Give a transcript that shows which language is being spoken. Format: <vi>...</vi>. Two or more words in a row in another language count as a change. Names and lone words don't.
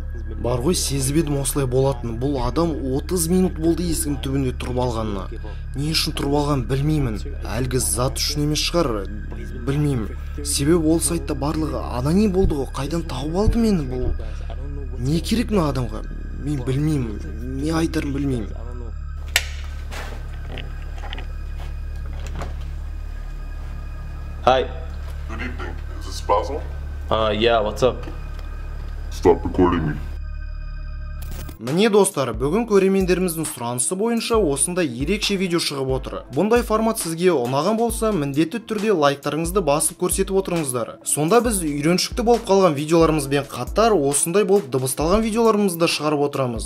<kk>Бар ғой, сезіп едім осылай болатын. Бұл адам 30 минут болды есігім түбінде тұрып алғанына. Не үшін тұрып алған білмеймін. Әлгі зат үшін емес шығар, білмеймін. Себебі ол сайтта барлығы аноним болды ғой. Қайдан тауып алды мені бұл? Не керек мына адамға? Мен білмеймін. Не айтарын білмеймін.</kk> <en>Hi. Good evening. Is this Basil? Yeah, what's up? Stop recording me.</en> <kk>Міне достар, бүгін көрермендеріміздің сұранысы бойынша осындай ерекше видео шығып отыр. Бұндай формат сізге ұнаған болса, міндетті түрде лайктарыңызды басып көрсетіп отырыңыздар. Сонда біз үйреншікті болып қалған видеоларымызбен қатар осындай болып дыбысталған видеоларымызды да шығарып отырамыз.</kk>